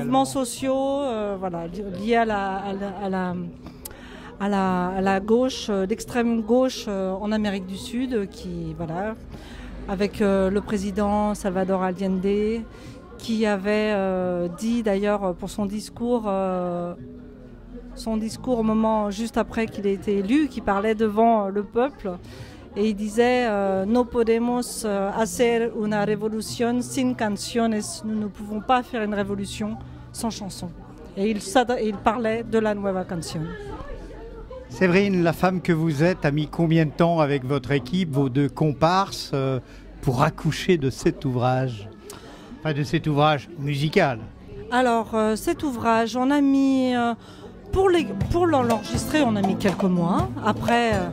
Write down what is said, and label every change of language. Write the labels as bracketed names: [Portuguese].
[French] Mouvements sociaux, voilà, liés à la gauche, l'extrême gauche en Amérique du Sud, qui, voilà, avec le président Salvador Allende, qui avait dit d'ailleurs pour son discours au moment juste après qu'il ait été élu, qui parlait devant le peuple. Et il disait [Spanish] No podemos hacer una revolución sin canciones. [French] Nous ne pouvons pas faire une révolution sans chansons. Et il parlait de la Nueva Canción. Séverine, la femme que vous êtes, a mis combien de temps avec votre équipe, vos deux comparses, pour accoucher de cet ouvrage? Enfin, de cet ouvrage musical. Alors, cet ouvrage, on a mis... pour l'enregistrer, on a mis quelques mois. Après...